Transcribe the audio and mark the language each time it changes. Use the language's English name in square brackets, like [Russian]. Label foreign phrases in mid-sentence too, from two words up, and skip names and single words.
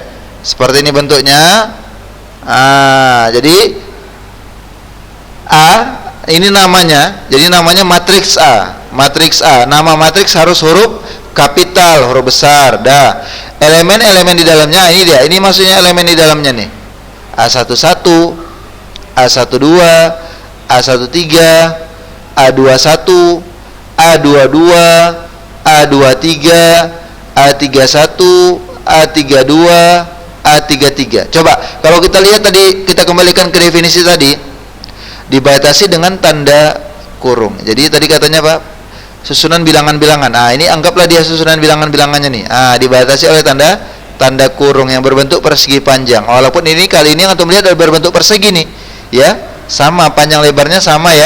[Indonesian] Seperti ini bentuknya. Jadi ini namanya. Jadi namanya matriks A. Matriks A, nama matriks harus huruf kapital, huruf besar. Elemen-elemen di dalamnya ini dia. Ini maksudnya elemen di dalamnya nih. A11, A12, A13, A21, A22, A23, A31, A32, A33. Coba kalau kita lihat tadi, kita kembalikan ke definisi tadi, dibatasi dengan tanda kurung. Jadi tadi katanya Pak, susunan bilangan-bilangan. Ini anggaplah dia susunan bilangan-bilangannya nih. Dibatasi oleh tanda kurung yang berbentuk persegi panjang. Walaupun ini kali ini antum lihat berbentuk persegi nih, ya, sama panjang lebarnya sama ya.